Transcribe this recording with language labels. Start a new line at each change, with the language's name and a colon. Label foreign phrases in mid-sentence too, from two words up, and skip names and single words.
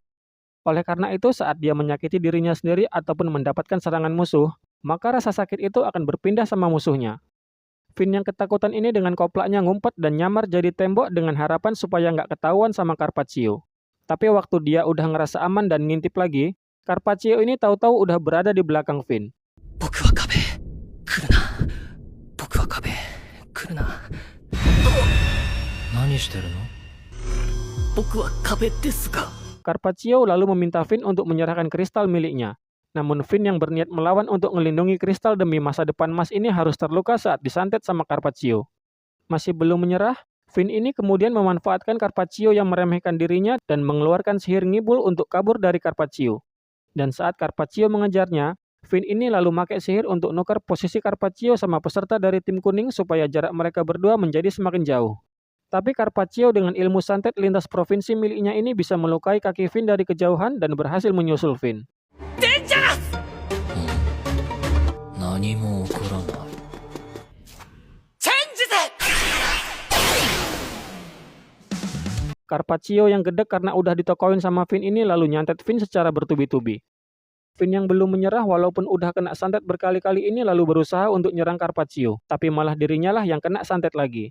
Indonesian: Oleh karena itu, saat dia menyakiti dirinya sendiri ataupun mendapatkan serangan musuh, maka rasa sakit itu akan berpindah sama musuhnya. Finn yang ketakutan ini dengan koplaknya ngumpet dan nyamar jadi tembok dengan harapan supaya nggak ketahuan sama Carpaccio. Tapi waktu dia udah ngerasa aman dan ngintip lagi, Carpaccio ini tahu-tahu udah berada di belakang Finn.
Japanese: 僕は壁来るな僕は壁来るな何してるの僕は壁ですが
Indonesian: Carpaccio lalu meminta Finn untuk menyerahkan kristal miliknya. Namun Finn yang berniat melawan untuk melindungi kristal demi masa depan Mas ini harus terluka saat disantet sama Carpaccio. Masih belum menyerah, Finn ini kemudian memanfaatkan Carpaccio yang meremehkan dirinya dan mengeluarkan sihir ngibul untuk kabur dari Carpaccio. Dan saat Carpaccio mengejarnya, Finn ini lalu pakai sihir untuk nukar posisi Carpaccio sama peserta dari tim kuning supaya jarak mereka berdua menjadi semakin jauh. Tapi Carpaccio dengan ilmu santet lintas provinsi miliknya ini bisa melukai kaki Finn dari kejauhan dan berhasil menyusul Finn.
Japanese: 何も起こらない。チェンジぜ
Indonesian: Carpaccio yang gedek karena udah ditokoin sama Finn ini lalu nyantet Finn secara bertubi-tubi. Finn yang belum menyerah walaupun udah kena santet berkali-kali ini lalu berusaha untuk nyerang Carpaccio, tapi malah dirinya lah yang kena santet lagi.